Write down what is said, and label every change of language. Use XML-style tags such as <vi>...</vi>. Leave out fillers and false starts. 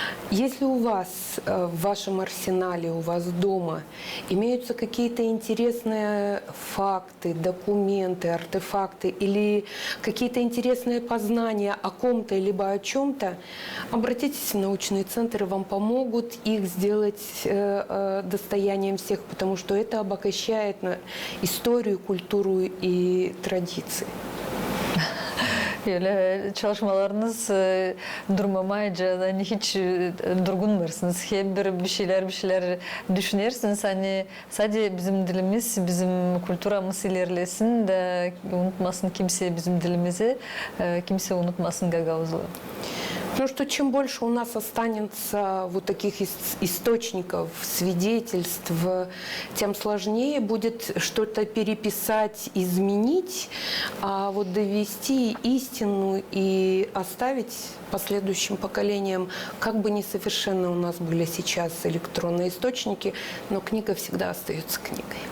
<ru>Если у вас в вашем арсенале, у вас дома имеются какие-то интересные факты, документы, артефакты или какие-то интересные познания о ком-то либо о чем-то, обратитесь в научный центр, и вам помогут их сделать достоянием всех, потому что это обогащает историю, культуру и традиции.</ru> <gag>Öyle çalışmalarınız durmamayınca hani hiç durgunmuyorsunuz. Hep bir şeyler düşünürsünüz. Hani sadece bizim dilimiz, bizim kültürümüz ilerlesin de unutmasın kimse bizim dilimizi, kimse unutmasın Gagavuzlu.</gag> <ru>Потому что чем больше у нас останется вот таких источников, свидетельств, тем сложнее будет что-то переписать, изменить, а вот довести истину и оставить последующим поколениям, как бы несовершенно у нас были сейчас электронные источники, но книга всегда остается книгой.</ru>